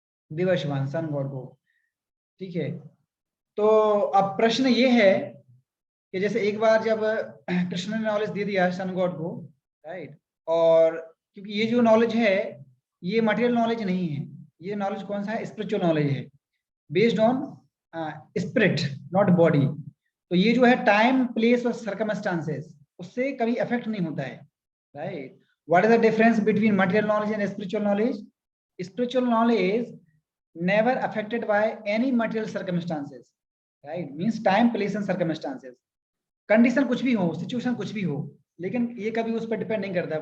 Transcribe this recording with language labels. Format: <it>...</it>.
<hi>Vivasvan sun god को। ठीक है, तो अब प्रश्न ये है कि जैसे एक बार जब कृष्ण ने नॉलेज दे दिया सन गॉड को, राइट, और क्योंकि ये जो नॉलेज है ये मटेरियल नॉलेज नहीं है, ये नॉलेज कौन सा है?</hi> <en>Spiritual knowledge है, based on spirit not body.</en> <hi>तो ये जो है टाइम प्लेस और सर्कमस्टांसेस उससे कभी अफेक्ट नहीं होता है, right.</hi> <en>What is the difference between material knowledge and spiritual knowledge? Spiritual knowledge never affected by any material circumstances, right? Means time, place and circumstances, condition</en> <hi>कुछ भी हो, situation कुछ भी हो, लेकिन ये कभी उस पर डिपेंड नहीं करता है।</hi>